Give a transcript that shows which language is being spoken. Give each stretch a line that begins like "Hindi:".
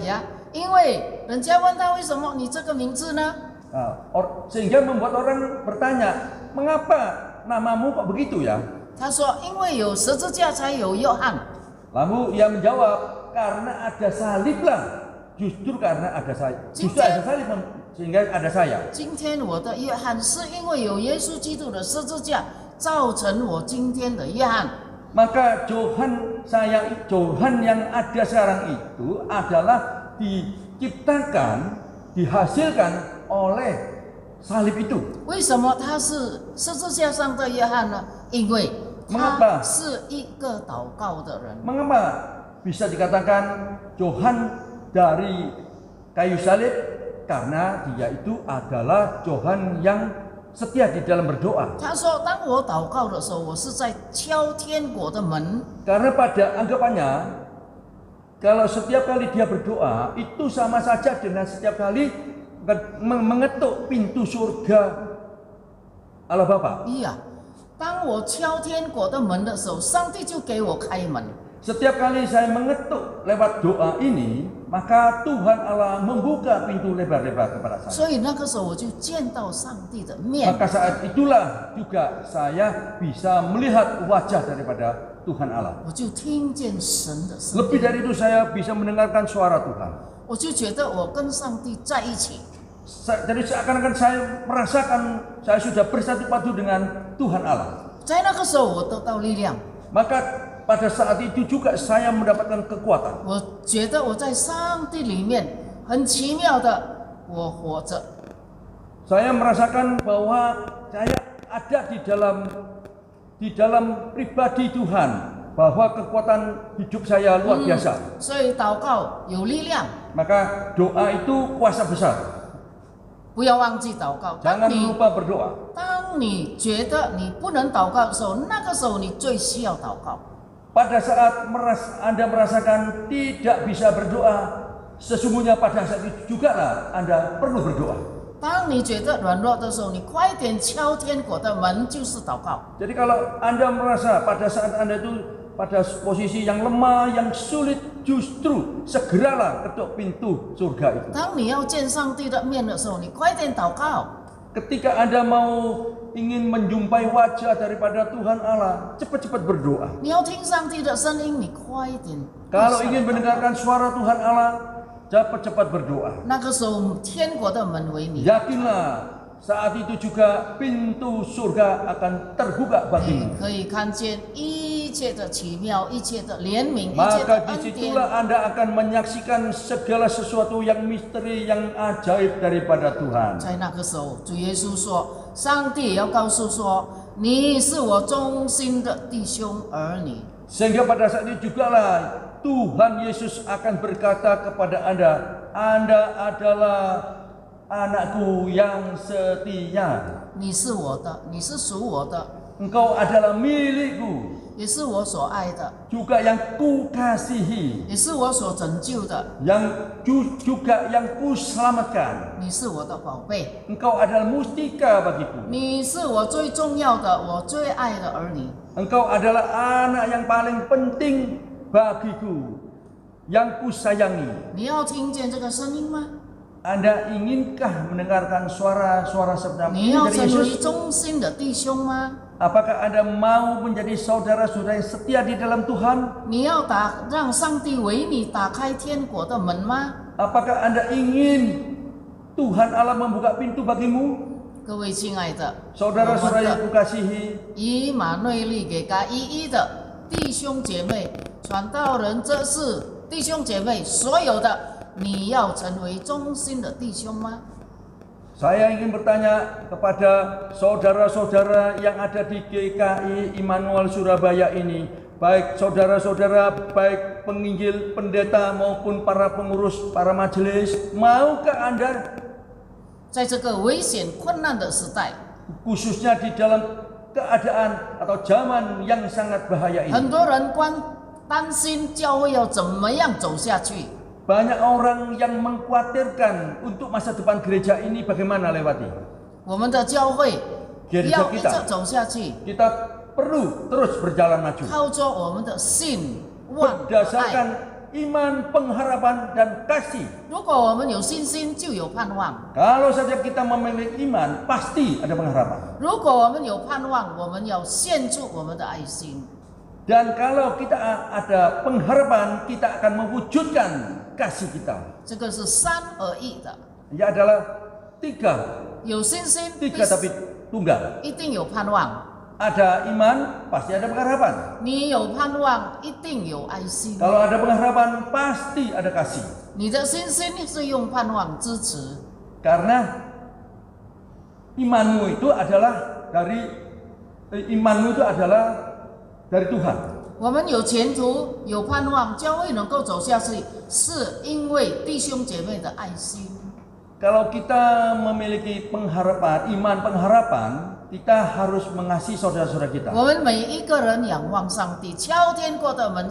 Chinese: 呀，因为人家问他为什么你这个名字呢？
Indonesian: Sehingga membuat orang bertanya, mengapa namamu kok begitu ya?
Chinese: 他说，因为有十字架才有约翰。
Indonesian: Lalu ia menjawab, karena ada salib lah. Justru karena ada saya. Justru ada salib sehingga ada saya.
Chinese: 今天我的约翰是因为有耶稣基督的十字架，造成我今天的约翰。
Indonesian: Maka Johan yang ada sekarang itu adalah diciptakan, dihasilkan oleh salib itu.
Chinese: 为什么他是十字架上的约翰呢？因为他是一个祷告的人。
Indonesian: Mengapa bisa dikatakan Johan dari kayu salib? Karena dia itu adalah Johan yang setia di dalam berdoa.
Chinese: 他说：“当我祷告的时候，我是在敲天国的门。
Indonesian: Karena pada anggapannya, kalau setiap kali dia berdoa itu sama saja dengan setiap kali mengetuk pintu surga Allah Bapa.
Chinese: iya，当我敲天国的门的时候，上帝就给我开门。
Indonesian: Setiap kali saya mengetuk lewat doa ini, maka Tuhan Allah membuka pintu lebar-lebar kepada saya.
Chinese: 所以那个时候我就见到上帝的面。
Indonesian: Maka saat itulah juga saya bisa melihat wajah daripada Tuhan Allah.
Chinese: 我就听见神的声
Indonesian: Lebih
Chinese: 音，
Indonesian: dari itu saya bisa mendengarkan suara Tuhan.
Chinese: 我就觉得我跟上帝在一起。
Indonesian: Jadi seakan-akan saya merasakan saya sudah bersatu padu dengan Tuhan Allah.
Chinese: 在那个时候，我得到力量。
Indonesian: Maka pada saat itu juga saya mendapatkan kekuatan.
Chinese: 我觉得我在上帝里面很奇妙的，我活着。
Indonesian: Saya merasakan bahwa saya ada di dalam pribadi Tuhan, bahwa kekuatan hidup saya luar biasa.
Chinese: 所以祷告有力量。
Indonesian: Maka doa itu kuasa besar.
Chinese: 不要忘记祷告。
Indonesian: Jangan lupa berdoa.
Chinese: 当你觉得你不能祷告的时候，那个时候你最需要祷告。
Indonesian: Pada saat Anda merasakan tidak bisa berdoa, sesungguhnya pada saat itu juga lah Anda perlu berdoa.
Chinese: 当你觉得软弱的时候，你快点敲天国的门，就是祷告。
Indonesian: Jadi kalau Anda merasa pada saat Anda itu pada posisi yang lemah, yang sulit, justru segeralah ketuk pintu surga itu.
Chinese: 当你要见上帝的面的时候，你快点祷告。
Indonesian: Ketika Anda mau ingin menjumpai wajah daripada Tuhan Allah, cepat-cepat berdoa.
Chinese: 你要听上帝的声音，你快一点。
Indonesian: Kalau ingin mendengarkan suara Tuhan Allah, cepat-cepat berdoa.
Chinese: 那个时候，天国的门为你。
Indonesian: Yakinlah saat itu juga pintu surga akan terbuka
Chinese: 你
Indonesian: bagimu.
Chinese: 可以看见一切的奇妙，一切的怜悯，一切的
Indonesian: Maka
Chinese: 恩典。
Indonesian: disitulah Anda akan menyaksikan segala sesuatu yang misteri, yang ajaib daripada Tuhan.
Chinese: 在那个时候，主耶稣说：“上帝也要告诉说，你是我忠心的弟兄儿女。”
Indonesian: Sehingga pada saat itu jugalah Tuhan Yesus akan berkata kepada Anda, Anda adalah anakku yang setia.
Chinese: 你是我的，你是属我的，
Indonesian: Engkau adalah milikku,
Chinese: 也是我所爱的，
Indonesian: juga yang kukasihi,
Chinese: 也是我所拯救的。
Indonesian: juga yang kuselamatkan.
Chinese: 你是我的宝贝，
Indonesian: Engkau adalah mustika bagiku.
Chinese: 你是我最重要的，我最爱的儿女。
Indonesian: Engkau adalah anak yang paling penting bagiku, yang kusayangi.
Chinese: 你要听见这个声音吗？
Indonesian: Anda inginkah mendengarkan suara-suara seperti
Chinese: 要
Indonesian: dari
Chinese: 成为
Indonesian: Yesus?
Chinese: 忠心的弟兄吗？
Indonesian: Apakah Anda mau menjadi saudara-saudara yang setia di dalam Tuhan?
Chinese: 你要让上帝为你打开天国的门吗？
Indonesian: Apakah Anda ingin Tuhan Allah membuka pintu bagimu?
Chinese: 各位亲爱的，
Indonesian: Saudara-saudara
Chinese: 的
Indonesian: kukasihi,
Chinese: 以马内利给嘎一一的弟兄姐妹、传道人，这是弟兄姐妹所有的，你要成为忠心的弟兄吗？
Indonesian: saya ingin bertanya kepada saudara-saudara yang ada di GKI Immanuel Surabaya ini, baik saudara-saudara, baik penginjil, pendeta maupun para pengurus, para majelis, maukah Anda
Chinese: 在这个危险困难的时代，
Indonesian: khususnya di dalam keadaan atau zaman yang sangat bahaya ini?
Chinese: 很多人担心教会要怎么样走下去。
Indonesian: Banyak orang yang mengkhawatirkan untuk masa depan gereja ini bagaimana lewati.
Chinese: 我们的教会
Indonesian: Gereja
Chinese: 要一
Indonesian: kita
Chinese: 直走下去，
Indonesian: Kita perlu terus berjalan maju
Chinese: 靠着我们的信、望、爱。
Indonesian: berdasarkan iman, pengharapan dan kasih.
Chinese: 如果我们有信心，就有盼望；
Indonesian: Kalau saja kita memiliki iman, pasti ada pengharapan.
Chinese: 如果我们有盼望，我们要献出我们的爱心。
Indonesian: Dan kalau kita ada pengharapan, kita akan mewujudkan kasih kita.
Chinese: 这个是三合一的，
Indonesian: Ia adalah tiga
Chinese: 有信心，
Indonesian: tapi tunggal.
Chinese: 一定有盼望；
Indonesian: Ada iman, pasti ada pengharapan.
Chinese: 你有盼望，一定有爱心。
Indonesian: Kalau ada pengharapan, pasti ada kasih.
Chinese: 你的信心是用盼望支持，
Indonesian: Karena imanmu itu adalah dari Tuhan.
Chinese: 我们有前途，有盼望，教会能够走下去，是因为弟兄姐妹的爱心。
Indonesian: Kalau kita memiliki pengharapan, iman pengharapan, kita harus mengasihi saudara-saudara kita.
Chinese: 我们每一个人仰望上帝，敲天国的门。